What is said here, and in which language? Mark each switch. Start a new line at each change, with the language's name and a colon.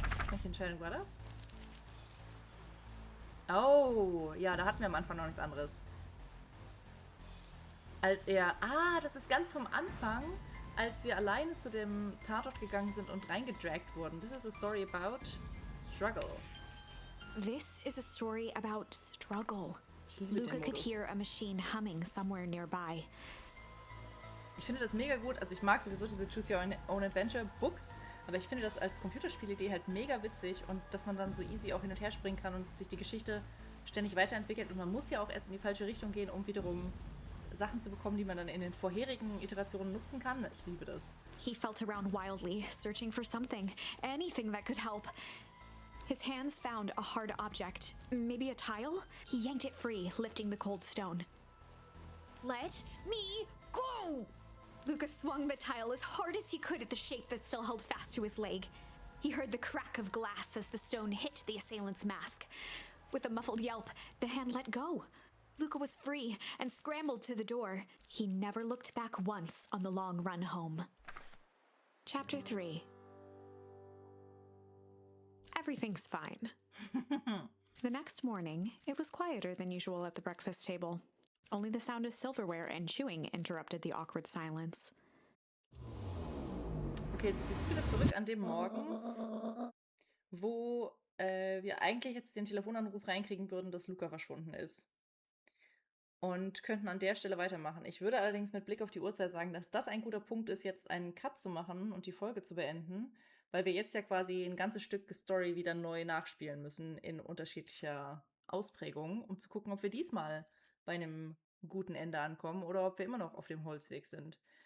German: Welche Entscheidung war das? Oh, ja, da hatten wir am Anfang noch nichts anderes. Als er... Ah, das ist ganz vom Anfang, als wir alleine zu dem Tatort gegangen sind und reingedragt wurden.
English: This is a story about struggle. This is a story about struggle.
German: Ich liebe
English: Luca
German: den
English: could
German: Modus.
English: hear a machine humming somewhere nearby.
German: Ich finde das mega gut. Also ich mag sowieso diese Choose Your Own Adventure Books, aber ich finde das als Computerspielidee halt mega witzig und dass man dann so easy auch hin und her springen kann und sich die Geschichte ständig weiterentwickelt. Und man muss ja auch erst in die falsche Richtung gehen, um wiederum Sachen zu bekommen, die man dann in den vorherigen Iterationen nutzen kann. Ich liebe das.
English: He felt around wildly, searching for something, anything that could help. His hands found a hard object, maybe a tile? He yanked it free, lifting the cold stone. Let me go! Lucas swung the tile as hard as he could at the shape that still held fast to his leg. He heard the crack of glass as the stone hit the assailant's mask. With a muffled yelp, the hand let go. Luca was free and scrambled to the door. He never looked back once on the long run home. Chapter 3. Everything's fine. The next morning, it was quieter than usual at the breakfast table. Only the sound of silverware and chewing interrupted the awkward silence.
German: Okay, so wir sind wieder zurück an dem Morgen, wo wir eigentlich jetzt den Telefonanruf reinkriegen würden, dass Luca verschwunden ist. Und könnten an der Stelle weitermachen. Ich würde allerdings mit Blick auf die Uhrzeit sagen, dass das ein guter Punkt ist, jetzt einen Cut zu machen und die Folge zu beenden, weil wir jetzt ja quasi ein ganzes Stück Story wieder neu nachspielen müssen in unterschiedlicher Ausprägung, um zu gucken, ob wir diesmal bei einem guten Ende ankommen oder ob wir immer noch auf dem Holzweg sind.